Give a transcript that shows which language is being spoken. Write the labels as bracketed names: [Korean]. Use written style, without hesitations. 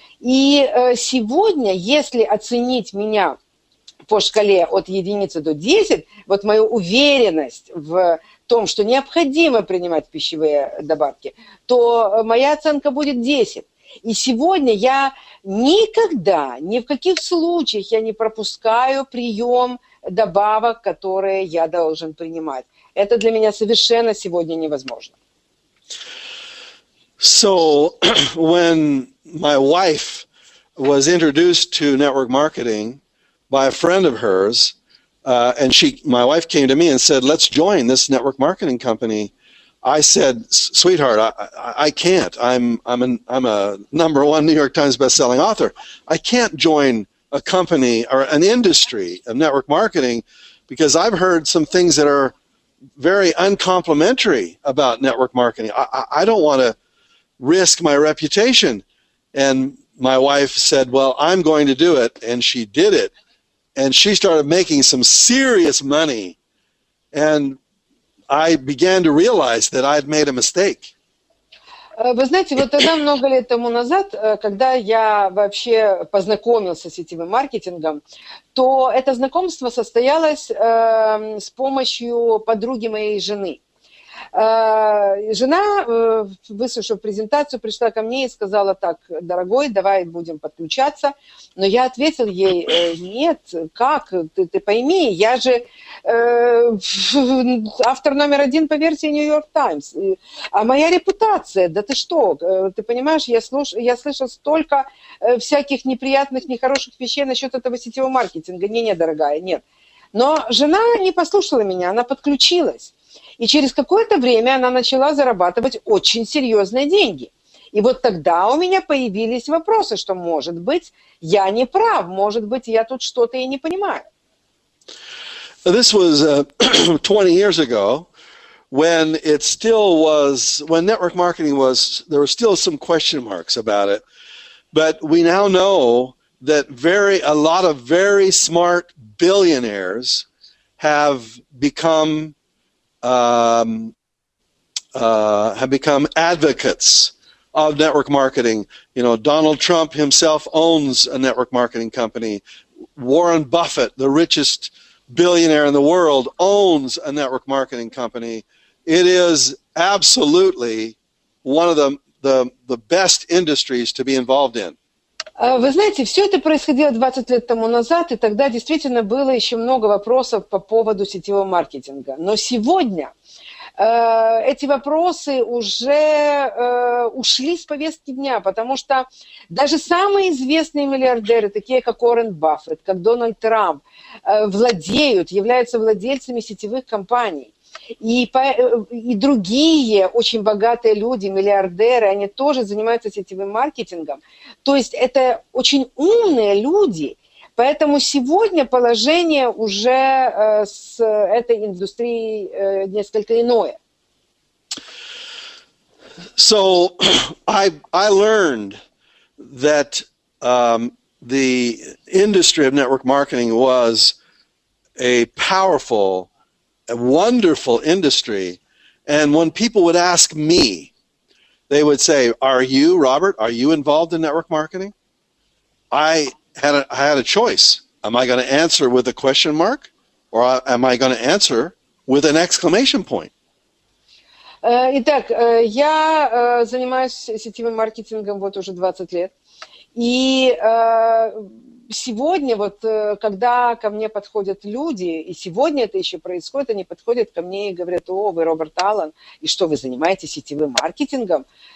[Russian] И сегодня, если оценить меня по шкале от 1 до 10, вот мою уверенность в том, что необходимо принимать пищевые добавки, то моя оценка будет 10. И сегодня я никогда, ни в каких случаях я не пропускаю прием добавок, которые я должен принимать. Это для меня совершенно сегодня невозможно. [English] So when my wife was introduced to network marketing by a friend of hers, and my wife came to me and said, "Let's join this network marketing company." I said, "Sweetheart, I can't. I'm a #1 New York Times bestselling author. I can't join a company or an industry of network marketing because I've heard some things that are very uncomplimentary about network marketing. I don't want to risk my reputation." And my wife said, "Well, I'm going to do it," and she did it. And she started making some serious money. And I began to realize that I'd made a mistake. [Russian] Вы знаете, вот тогда, много лет тому назад, когда я вообще познакомился с сетевым маркетингом, то это знакомство состоялось с помощью подруги моей жены. Жена, выслушав презентацию, пришла ко мне и сказала: «Так, дорогой, давай будем подключаться». Но я ответил ей: «Нет, как? Ты пойми, я же автор #1 по версии New York Times. А моя репутация, да ты что? Ты понимаешь, я слышал столько всяких неприятных, нехороших вещей насчет этого сетевого маркетинга. Не, дорогая, нет». Но жена не послушала меня, она подключилась. И через какое-то время она начала зарабатывать очень серьезные деньги. И вот тогда у меня появились вопросы, что, может быть, я не прав, может быть, я тут что-то и не понимаю. [English] This was 20 years ago, when it still was, when network marketing was, there were still some question marks about it. But we now know that a lot of very smart billionaires have become advocates of network marketing. You know, Donald Trump himself owns a network marketing company. Warren Buffett, the richest billionaire in the world, owns a network marketing company. It is absolutely one of the best industries to be involved in. [Russian] Вы знаете, все это происходило 20 лет тому назад, и тогда действительно было еще много вопросов по поводу сетевого маркетинга. Но сегодня эти вопросы уже ушли с повестки дня, потому что даже самые известные миллиардеры, такие как Уоррен Баффет, как Дональд Трамп, являются владельцами сетевых компаний. И другие очень богатые люди, миллиардеры, они тоже занимаются сетевым маркетингом. То есть это очень умные люди, поэтому сегодня положение уже с этой индустрией несколько иное. [English] So I learned that the industry of network marketing was a powerful, a wonderful industry. And when people would ask me, they would say, "Are you, Robert, are you involved in network marketing?" I had a choice. Am I going to answer with a question mark, or am I going to answer with an exclamation point? [Russian] Итак, я занимаюсь сетевым маркетингом вот уже 20 лет. И сегодня, вот, когда ко мне подходят люди, и сегодня это еще происходит, они подходят ко мне и говорят: «О, вы Роберт Аллен, и что, вы занимаетесь сетевым маркетингом?»